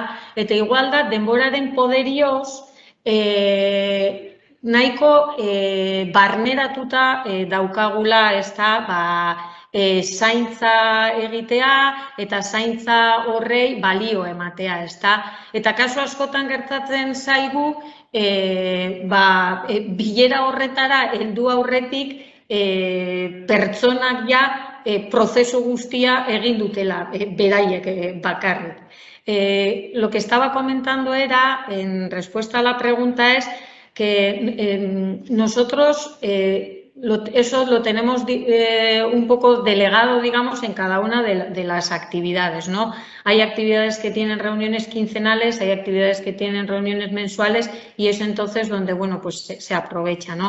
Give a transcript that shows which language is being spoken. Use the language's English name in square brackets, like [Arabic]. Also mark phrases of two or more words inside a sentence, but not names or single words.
[Basque] Eta igual da, denboraren poderioz, nahiko barneratuta daukagula, ezta, zaintza egitea eta zaintza horrei balio ematea, ezta? Eta kasu askotan gertatzen zaigu, bilera horretara heldu aurretik pertsonak ja prozesu guztia egin dutela, beraiek bakarrik. [Spanish] Lo que estaba comentando era, en respuesta a la pregunta, es que nosotros eso lo tenemos un poco delegado, digamos, en cada una de las actividades, ¿no? Hay actividades que tienen reuniones quincenales, hay actividades que tienen reuniones mensuales y es entonces donde, bueno, pues se aprovecha, ¿no?